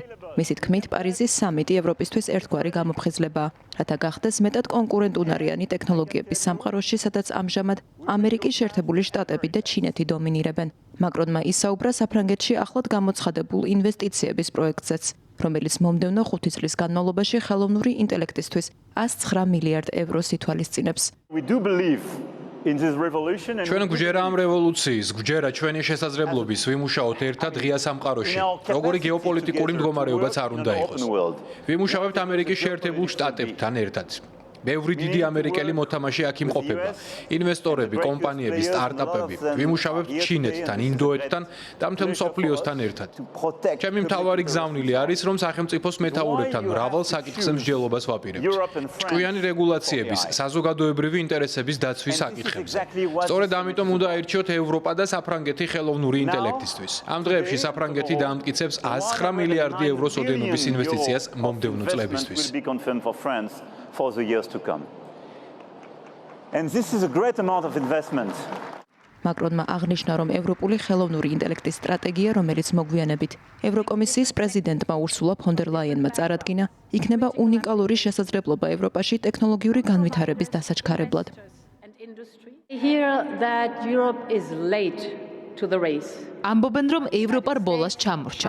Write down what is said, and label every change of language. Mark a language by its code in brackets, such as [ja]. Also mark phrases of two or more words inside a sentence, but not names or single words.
[ka] მისი თქმით, პარიზის სამიტი ევროპისთვის ერთგვარი გამოფხიზლებაა, რათა გახდეს მეტად კონკურენტუნარიანი ტექნოლოგიების სამყაროში, სადაც ამჟამად ამერიკის შეერთებული შტატები და ჩინეთი დომინირებენ. მაკრონმა ისაუბრა საფრანგეთში ახლად გამოცხადებულ ინვესტიციების პროექტზეც, რომელიც მომდევნო 5 წლის განმავლობაში ხელოვნური ინტელექტისთვის 109 მილიარდ ევროს ითვალისწინებს. [en] We do believe in this revolution and [ka] ჩვენ გვჯერა ამ რევოლუციის, გვჯერა ჩვენი შესაძლებლობის ვიმუშაოთ ერთად ღია სამყაროში. როგორი გეოპოლიტიკური მდგომარეობაც არ უნდა იყოს. ვიმუშავებთ ამერიკის შეერთებულ შტატებთან ერთად. ბევრი დიდი ამერიკელი მოთამაშე აქ იმყოფება. ინვესტორები, კომპანიები, სტარტაპები. ვიმუშავებთ ჩინეთთან, ინდოეთთან და მთელ მსოფლიოსთან ერთად. ჩემი მთავარი გზავნილი არის, რომ სახელმწიფოს მეთაურებთან მრავალ საკითხზე მსჯელობას ვაპირებთ. ჭკვიანი რეგულაციების, საზოგადოებრივი ინტერესების დაცვის საკითხებზე. სწორედ ამიტომ უნდა აირჩიოთ ევროპა და საფრანგეთი ხელოვნური ინტელექტისთვის. ამ დღეებში საფრანგეთი დაამტკიცებს 109 მილიარდი ევროს ოდენობის ინვესტიციას მომდევნო წლებისთვის. [en] for the years to come. And this is a great amount of investment. [ka] მაკრონმა აღნიშნა, რომ ევროპული ხელოვნური ინტელექტის სტრატეგია, რომელიც მოგვიანებით ევროკომისიის პრეზიდენტმა ურსულა ფონ დერ ლაიენმა წარადგინა, იქნება უნიკალური შესაძლებლობა ევროპაში ტექნოლოგიური განვითარების დასაჩქარებლად. ამბობენ, რომ ევროპა რბოლას ჩამორჩა.